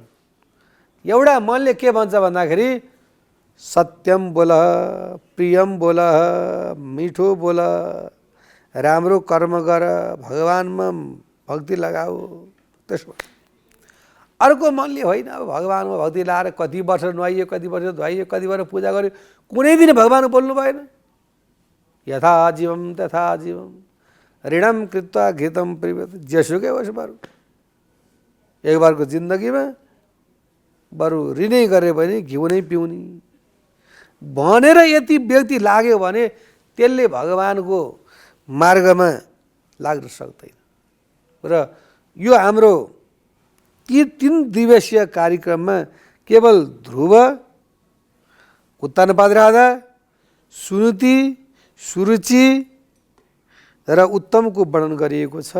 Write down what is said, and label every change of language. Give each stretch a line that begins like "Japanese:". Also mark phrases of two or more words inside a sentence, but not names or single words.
Nepali: एउटा मनले के भन्छ भन्दाखेरि सत्यम बोल, प्रियम बोल, मिठो बोल, राम्रो कर्म गर, भगवानमा भक्ति लगाऊ। त्यसो अर्को मनले होइन, अब भगवानमा भक्ति लगाएर कति वर्ष नुहाइयो, कति वर्ष धुवाइयो, कति वर्ष पूजा गर्यो, कुनै दिन भगवान बोल्नु भएन।
Sanskrit: यथा जीवम तथा जीवम, ऋणम कृत्वा घृतम पिबेत,
Nepali: जेसुकै होस् बरु एक बारको जिन्दगीमा बरु ऋणै गरे भने घिउ नै पिउने भनेर यति व्यक्ति लाग्यो भने त्यसले भगवानको मार्गमा लाग्न सक्दैन। र यो हाम्रो 3 दिवसीय कार्यक्रममा केवल ध्रुव, उत्तानपाद राजा, सुनीति, सुरुचि र उत्तमको वर्णन गरिएको छ।